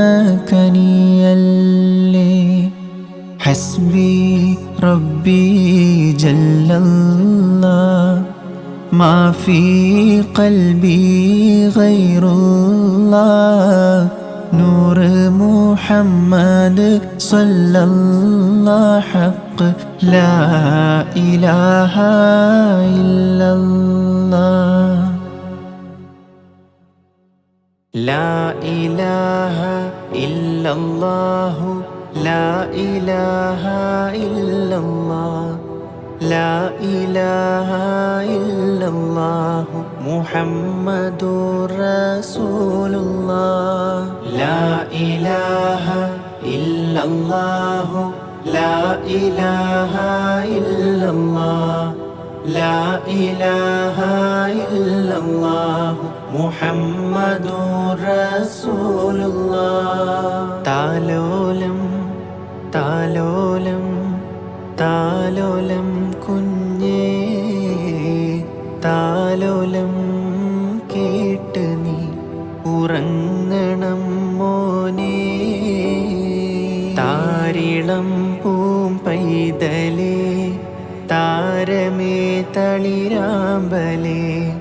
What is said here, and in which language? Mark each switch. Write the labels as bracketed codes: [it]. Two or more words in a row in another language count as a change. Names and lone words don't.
[ar] കനിയല്ലേ حسبي ربي جل الله ما في قلبي غير الله نور محمد صلى الله حق لا إله إلا الله لا إله إلا الله لا إله إلا الله لا إله إلا الله محمد رسول الله لا إله إلا الله لا إله إلا الله لا إله إلا الله محمد رسول الله [ml] താലോലം താലോലം താലോലം കുഞ്ഞേ താലോലം കേട്ട് നീ ഉറങ്ങണം മോനെ താരിളം പൂം പൈതലേ താരമേ തളിരാമ്പലേ